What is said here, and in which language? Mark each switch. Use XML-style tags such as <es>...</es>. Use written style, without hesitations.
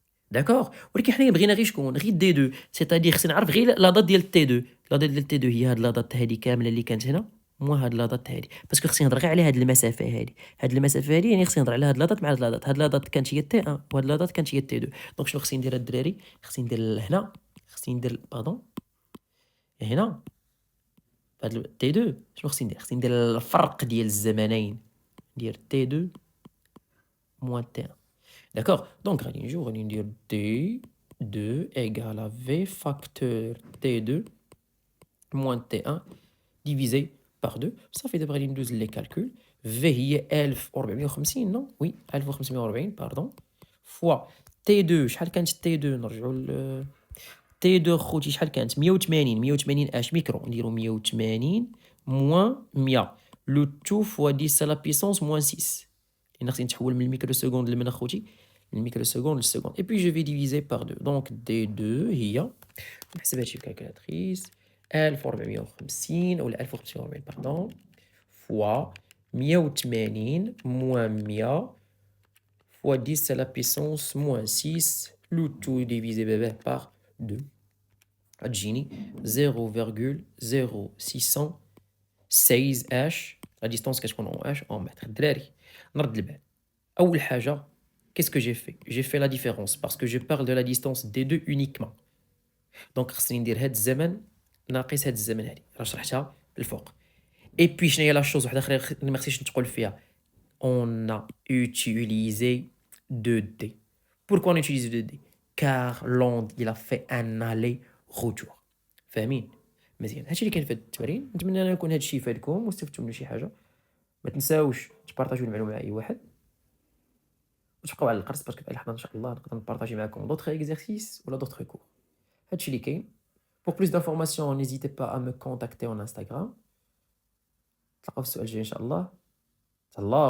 <ar>داكوغ، ولكن حنايا بغينا غير شكون، غير D2 سيتادير خصني نعرف غير لا دات ديال T2، لا دات ديال T2 هي هاد لا دات هادي كاملة اللي كانت هنا، موان هاد لا دات هادي، باسكو خصني نهضر غير على هاد المسافة هادي، هاد المسافة هادي يعني خصني نهضر على هاد لا دات مع هاد لا دات، هاد لا دات كانت هي T1 وهاد لا دات كانت هي T2، دونك شنو خصني ندير الدراري؟ خصني ندير هنا، خصني ندير باردون، هنا هاد T2 شنو خصني ندير؟ خصني ندير الفرق ديال الزمنين، ندير T2 موان T1.</ar> <fr>D'accord? Donc,</fr> <ar>غادي ندير</ar> <fr>D2 égale à V facteur T2 moins T1 divisé par 2. Ça fait d'abord</fr> <ar>غادي ندوز</ar> <fr>les calculs. V هي 1450 non? Oui, 1540 pardon. fois T2</fr> <ar>شحال كانت T2 نرجعوا ل T2 خوتي شحال كانت 180 اش ميكرو نديرو 180</ar> <fr>moins 100</fr> <ar>لو تو</ar> <fr>fois 10 à la puissance moins 6</fr> <ar>لأن خصني نتحول من الميكرو سكوند لمن اخوتي الميكرو سكوند للسكوند</ar> <fr>et puis je vais diviser par 2</fr> <ar>donc D2 هي نحسب هادشي في الكالكولاتريس 1450 ولا 1540 باردون</ar> <fr>fois 180 moins 100 fois 10 à la puissance moins 6 le tout divisé par 2</fr> <ar>غتجيني 0,0616 اش لا ديستونس كتكون اون اش اون متر. الدراري نرد البال، اول حاجه</ar> <fr>qu'est-ce que j'ai fait? J'ai fait la différence parce que je parle de la distance D2 uniquement.</fr> <ar>Donc خصني ندير هاد الزمن ناقص هاد الزمن هادي راه شرحتها الفوق.</ar> <fr>Et puis</fr> <ar>شنو هي لا شوز وحده اخرى اللي ما خصنيش نتقول فيها؟</ar> <fr>On a utilisé 2D. Pourquoi on utilise 2D? Car l'onde il a fait un aller-retour.</fr> <ar>فاهمين؟ مزيان، هادشي اللي كاين في هاد التمرين، نتمنى أن يكون هادشي فادكم واستفدتوا منه شي حاجة، ما تنساوش تبارطاجيو المعلومة مع أي واحد، وتبقاو على القرص باسكو في الحلقة إن شاء الله نقدر نبارطاجي معاكم دوطخ إكزارسيس ولا دوطخ كور. هادشي اللي كاين.</ar> <fr>Pour plus d'informations n'hésitez pas à me contacter en Instagram.</fr> <ar>نتلاقاو في السؤال الجاي إن شاء الله. تهلاو.</ar>